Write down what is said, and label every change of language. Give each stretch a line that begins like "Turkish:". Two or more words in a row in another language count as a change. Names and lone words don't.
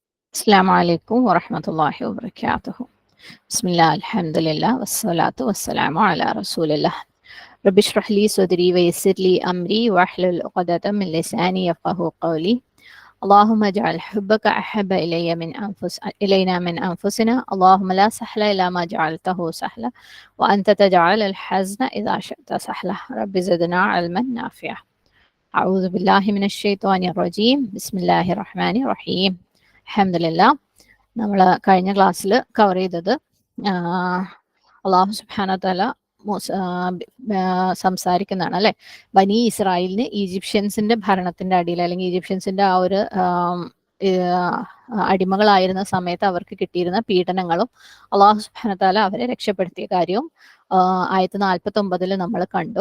Arabic: السلام عليكم ورحمة الله وبركاته. بسم الله الحمد لله والصلاة والسلام على رسول الله. رب اشرح لي صدري ويسر لي أمري واحلل عقدة من لساني يفقهوا قولي. اللهم اجعل حبك أحب إلينا من أنفسنا. اللهم لا سهل إلا ما جعلته سهلا وأنت تجعل الحزن إذا شئت سهلا. رب زدنا علما نافعا. أعوذ بالله من الشيطان الرجيم. بسم الله الرحمن الرحيم. അൽഹംദുലില്ലാഹ്.
Malayalam: നമ്മൾ കഴിഞ്ഞ ക്ലാസ്സിൽ കവർ ചെയ്തത് അള്ളാഹു
Arabic: سبحانه وتعالى
Malayalam: സംസാരിക്കുന്നതാണ് അല്ലെ. ബനി ഇസ്രായേലിന് ഈജിപ്ഷ്യൻസിന്റെ ഭരണത്തിന്റെ അടിയിൽ അല്ലെങ്കിൽ ഈജിപ്ഷ്യൻസിന്റെ ആ ഒരു അടിമകളായിരുന്ന സമയത്ത് അവർക്ക് കിട്ടിയിരുന്ന പീഡനങ്ങളും അള്ളാഹു
Arabic: سبحانه وتعالى
Malayalam: അവരെ രക്ഷപ്പെടുത്തിയ കാര്യവും ആയത്ത് 49 നമ്മൾ കണ്ടു.